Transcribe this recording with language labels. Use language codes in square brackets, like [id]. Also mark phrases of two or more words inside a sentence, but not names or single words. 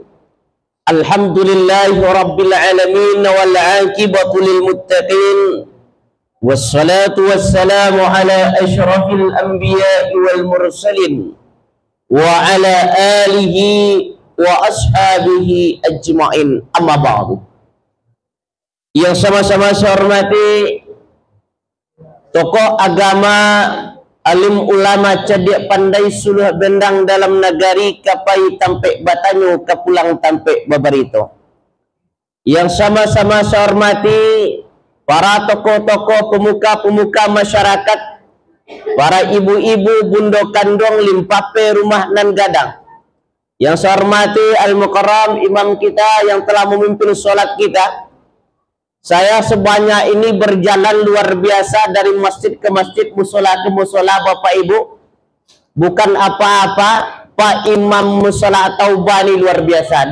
[ar] الحمد لله رب العالمين والعاقبة للمتقين. والصلاة والسلام على أشرف الأنبياء والمرسلين وعلى آله وأصحابه أجمعين، أما بعد. [id] Yang sama-sama saya hormati tokoh agama, alim ulama, cerdik pandai, [min] suluh bendang dalam negari, kapai tampe batanyu kapulang tampe babarito. [id] Yang sama-sama saya hormati para tokoh-tokoh, pemuka-pemuka masyarakat, para ibu-ibu, [min] bundo kandong, limpape rumah nan gadang. [id] Yang saya hormati Al-Mukarram imam kita yang telah memimpin sholat kita. Saya sebanyak ini berjalan luar biasa dari masjid ke masjid, musola ke musola, Bapak Ibu. Bukan apa-apa, Pak Imam musola atau bani luar biasa.